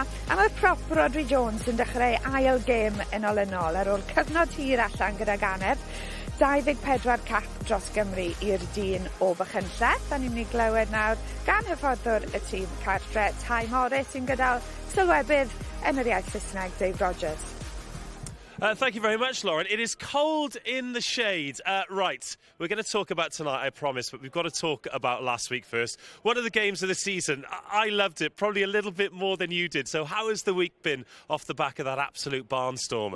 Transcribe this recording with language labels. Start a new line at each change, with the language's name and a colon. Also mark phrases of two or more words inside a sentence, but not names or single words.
Welsh: A mae'r prop Rodney Jones yn dechrau ail gêm yn olynol ar ôl cyfnod hir allan gyda Ganedd. 24 cap dros Gymru i'r dyn o Fachynlleth. A ni'n mynd i glywed nawr gan hyfforddwr y tîm cartre, Tai Morris, sy'n gyda'r sylwebydd yn yr iaith Saesneg, Dave Rogers.
English: Thank you very much, Lauren. It is cold in the shade. Right, we're going to talk about tonight, I promise, but we've got to talk about last week first. One of the games of the season. I loved it, probably a little bit more than you did. So how has the week been off the back of that absolute barnstormer?